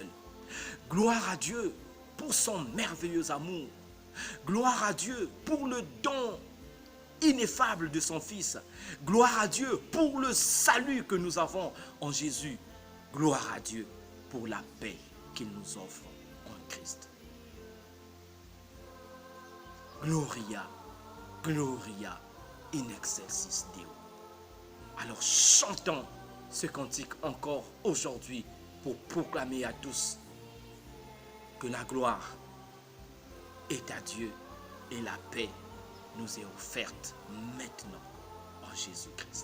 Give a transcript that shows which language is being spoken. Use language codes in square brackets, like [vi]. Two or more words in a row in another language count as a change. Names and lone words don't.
[fr] Gloire à Dieu pour son merveilleux amour. Gloire à Dieu pour le don ineffable de son Fils. Gloire à Dieu pour le salut que nous avons en Jésus. Gloire à Dieu pour la paix qu'il nous offre en Christ. [la] Gloria, Gloria in excelsis Deo. [fr] Alors chantons ce cantique encore aujourd'hui pour proclamer à tous que la gloire est à Dieu et la paix nous est offerte maintenant en Jésus-Christ.